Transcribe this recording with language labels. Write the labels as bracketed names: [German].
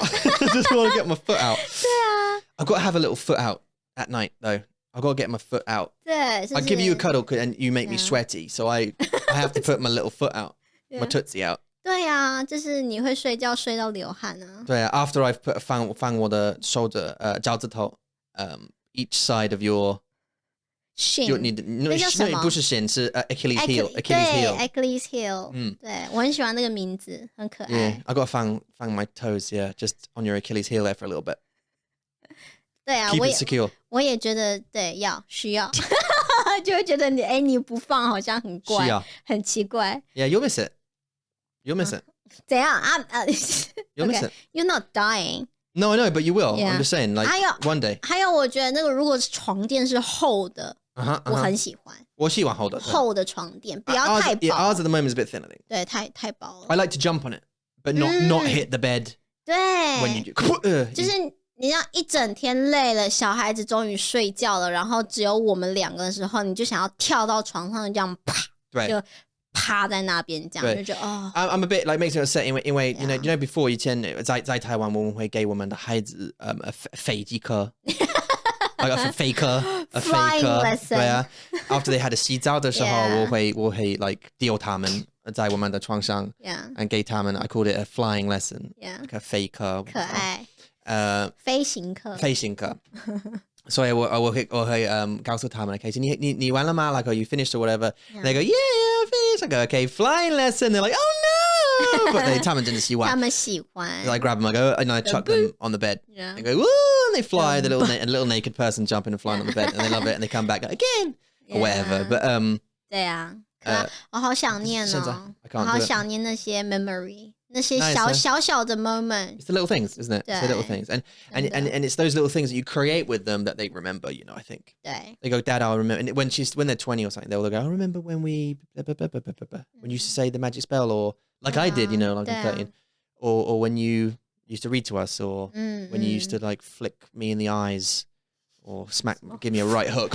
[English] I just want to get my foot out. [Chinese] 对啊。 [English] I've got to have a little foot out at night, though. I've got to get my foot out. [Chinese] 对， [English] I give you a cuddle and you make me sweaty, so I have to put my little foot out, my tootsie out. [Chinese] 对啊，就是你会睡觉睡到流汗啊。对啊 [English] After I've put [Chinese] 放我的 [English] shoulder, [Chinese] 脚趾头 [English] each side of your shin， [Chinese] 那叫什么？不是 shin， 是 Achilles heel. 对 Achilles heel，对我很喜欢那个名字，很可爱。 [English] Yeah, I got to [Chinese] 放 [English] my toes, yeah, just on your Achilles heel there for a little bit. [Chinese] 对啊， [English] Keep it secure. [Chinese] 我也觉得对，需要，就会觉得你不放好像很怪，很奇怪。 [English] Yeah, you'll miss it. You'll miss it. 怎样啊？You'll miss it. You're not dying. No, I know, but you will. Yeah. I'm just saying, like one day. [Chinese] 还有，我觉得那个如果是床垫是厚的，我很喜欢。我喜欢厚的。厚的床垫，不要太薄。 [English] Ours at the moment is a bit thin, I think. [Chinese] 对，太薄了。 [English] I like to jump on it, but not hit the bed. [Chinese] 对。 [English] When you do. [Chinese] 就是你要一整天累了，小孩子终于睡觉了，然后只有我们2个的时候，你就想要跳到床上，这样啪，就趴在那边，这样就觉得哦。 [English] I'm a bit like makes me upset， [Chinese] 因为 [English] you know before [Chinese] 以前在台湾我们会给我们的孩子飞机课，飞课 [English] ，flying lesson。 [Chinese] 对啊 ， [English] after they had [Chinese] 洗澡的时候，我会 like 丢他们在我们的床上 ， [English] and [Chinese] 给他们 [English] I called it a flying lesson，like a [Chinese] 飞课，可爱。飞行课所以我会告诉他们 [English] okay, [Chinese] 你完了吗 [English] like you finished or whatever they go yeah finished I go okay flying lesson they're like oh no but [Chinese] 他们真的喜欢 [English] so I grab them I go and I chuck them on the bed they go woo and they fly the little naked person jumping and flying on the bed and they love it and they come back again or whatever but [Chinese] 对啊我好想念哦我好想念那些 memory那些小的 moment. [English] It's the little things, isn't it? It's the little things. And it's those little things that you create with them that they remember, you know, I think. They go, Dad, I'll remember. And when they're 20 or something, they'll go, I remember when we, when you used to say the magic spell or like I did, you know, like I'm 13. Or when you used to read to us or when you used to like flick me in the eyes or give me a right hook.